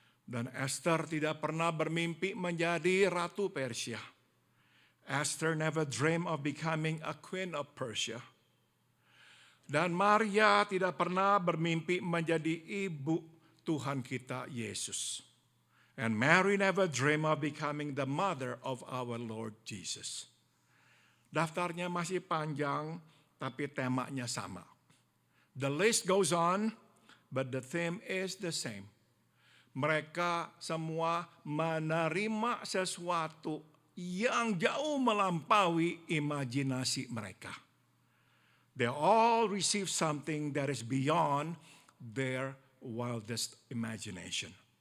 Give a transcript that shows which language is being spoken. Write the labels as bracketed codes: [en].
[id] Dan Esther tidak pernah bermimpi menjadi ratu Persia. [en] Esther never dreamed of becoming a queen of Persia. [id] Dan Maria tidak pernah bermimpi menjadi ibu Tuhan kita Yesus. [en] And Mary never dreamed of becoming the mother of our Lord Jesus. [id] Daftarnya masih panjang, tapi temanya sama. [en] The list goes on, but the theme is the same. [id] Mereka semua menerima sesuatu yang jauh melampaui imajinasi mereka. [en] They all receive something that is beyond their wildest imagination.